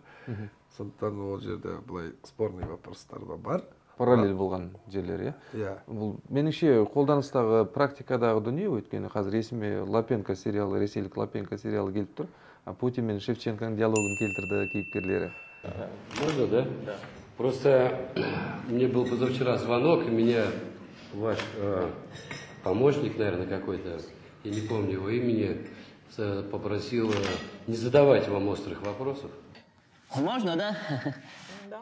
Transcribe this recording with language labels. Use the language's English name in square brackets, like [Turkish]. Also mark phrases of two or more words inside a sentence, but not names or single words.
[Kazakh] Сондықтан ол жерде былай [Russian] спорный вопростар [Kazakh] да бар. Параллель болған жерлер, иә? Бұл меніңше қолданыстағы практикадағы дүние, өйткені қазір есіме Лапенко сериалы, ресейлік Лапенко сериалы келіп тұр. Путин мен Шевченконың диалогын келтірді кейіпкерлері. [Russian] Можно, да? Да. Просто мне был позавчера звонок, и меня ваш помощник, наверное, какой-то, я не помню его имени, попросил не задавать вам острых вопросов. Можно, да? Да.